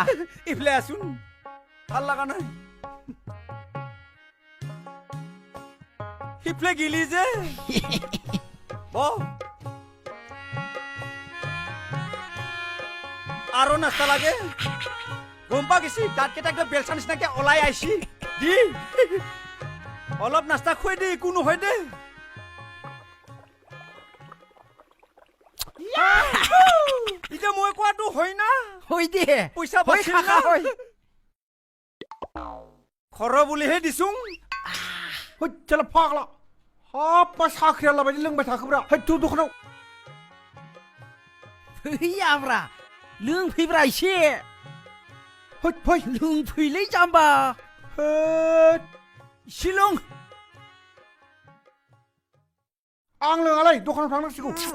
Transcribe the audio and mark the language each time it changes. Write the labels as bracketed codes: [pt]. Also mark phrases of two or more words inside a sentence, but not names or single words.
[as] ইফালে আছোন ভাল লগা নাই সিফালে গিলি যে আৰু নাস্তা লাগে গম পা গেছি দাঁত কেইটা বেলচা নিচিনাকে ওলাই আইছি দি অলপ নাস্তা খুৱাই দে একো নহয় দে এতিয়া মই কোৱাটো হয় না হৈ দে পইচা হৈ বাচিল কাকা না হৈ খৰ বুলিহে দিছোং [brx] होय चला फाग्ला हाब मा साख्रियाला बायदि लोंबाय थाखोब्रा है तु दखानाव फैयाब्रा लोंफैब्रा एसे होय फै लोंफैलै जाम्बा होद एसे लों आं लोङालै दखानाव थांनांसिगौ